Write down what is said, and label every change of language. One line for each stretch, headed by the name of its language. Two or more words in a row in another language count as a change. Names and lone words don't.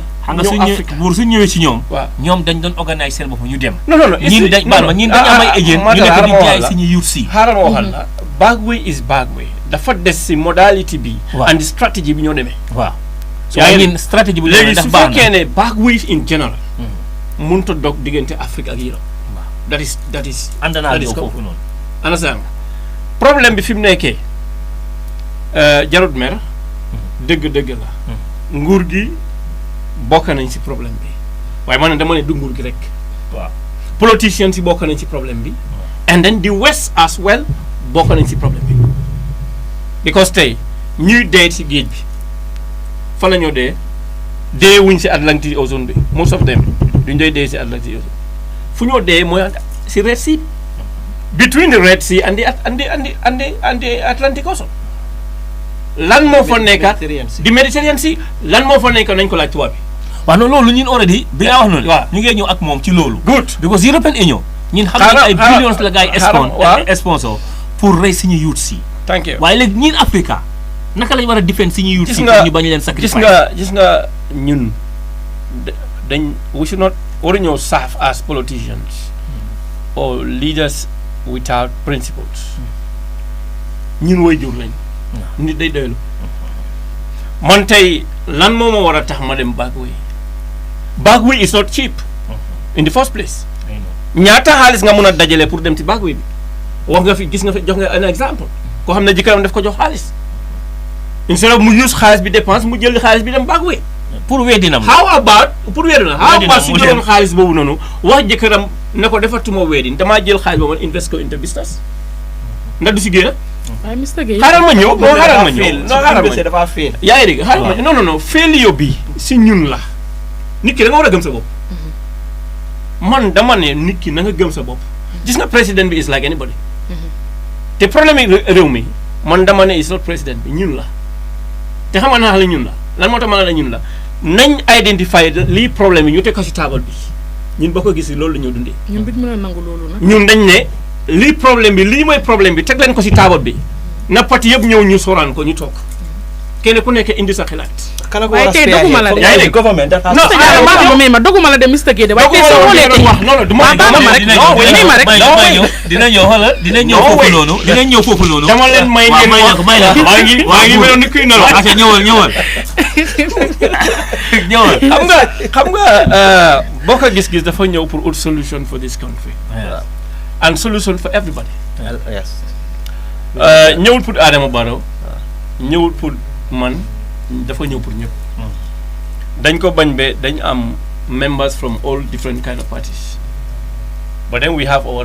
Wolof: xam nga suñu ñëwee ci ñoom. waaw ñoom dañ doon organise seen bopp ñu dem. non ñin dañ am ay agent ñu nekk di jaay suñu youth si. xaaral ma waxal la
English: backway is backway
Wolof: dafa des si modalité bi. and stratégie bi ñoo demee. waaw yaa ngi stratégie bi léegi su fekkee ne
English: backway in general.
Wolof: mënut a dog diggante Afrique ak Europe.
English: that is
Wolof: ànd naa yow foofu noonu. understand problème bi fi mu nekkee jarut mer dëgg la nguur gi bokk nañ si problème bi waaye man dama ne du nguur gi rek waaw politiciens si bokk nañ si problème bi
English: and then the West as well
Wolof: bokk nañ si problème bi because tey ñuy dee si géej bi fan la ñoo dee wuñ si Atlantic Ocean bi
English: most of them
Wolof: duñ doy dee si Atlantic Ocean fu ñoo dee mooy si
English: Red Sea between the Red Sea and the Atlantic Ocean
Wolof: lan moo fa nekka di Mediterranean Sea lan moo fa nekka nañ ko laaj tubaab bi waaw non loolu ñun already bi nga wax noonu ñu ngi ñëw ak moom ci loolu
English: good
Wolof: because European Union ñun xam nañ ay billions la gars yi sponsor pour rey suñu youth si
English: thank you
Wolof: waaye léegi ñun Africa naka lañ war a defend suñu youth si ñu bañ leen sacrifice gis nga ñun dañ
English: we should not
Wolof: waruñoo
English: serve as politicians or leaders without principles
Wolof: ñun way jur lañ nit day doylu man tey lan moo ma war a tax ma dem
English: backway is not cheap in the first place
Wolof: ñaata xaalis nga mun a dajale pour dem ci backway bi wax nga fi gis nga fi jox nga
French: un exemple
Wolof: koo xam ne jëkkëram daf ko jox xaalis
English: instead of
Wolof: mu use xaalis bi dépense mu jël xaalis bi dem backway pour weddinam
English: how about
Wolof: su jëloon xaalis boobu noonu wax jëkkëram ne ko defatuma wedding damaa jël xaalis boobu invest ko
English: into business
Wolof: ndax du si génn waaye Mr Gueye xaaral ma ñëw dafa fail yaa ngi dégg xaaral ma ñëw non failure bi si ñun la nit ki da nga war a gëm sa bopp man dama ne nit ki na nga gëm sa bopp gis nga président bi
English: is like anybody
Wolof: te problème yi réew mi man dama ne
English: is not
Wolof: président bi ñun la te xam nga naa la ñun la lan moo tax ma la ñun la nañ identifier lii problème yi ñu teg ko si taabal bi ñun boo ko gis loolu la ñu dundee ñun duñ mën a nangu loolu nag ñun dañ ne lii problème bi lii mooy problème bi teg leen ko si taabal bi na parti yëpp ñëw ñu soraan ko ñu toog kenn ku nekk indi sa xalaat. waaye tey doguma la de yaa ngi dégg
English: government
Wolof: ma doguma la de Mr Gueye de waaye tey soo xoolee tey wax non du ma dina ñëw foofu noonu dama leen may ngeen wax maa ngi meloon ni kuy nelaw aca ñëwal xam nga boo ko gis-gis dafa ñëw pour
French: autre solution
English: for this country and solution for everybody yes
Wolof: ñëwul pour Adama Barrow ñëwul pour man dafa ñëw pour ñëpp dañ ko bañ be dañ am
English: members from all different kind of parties but then we have our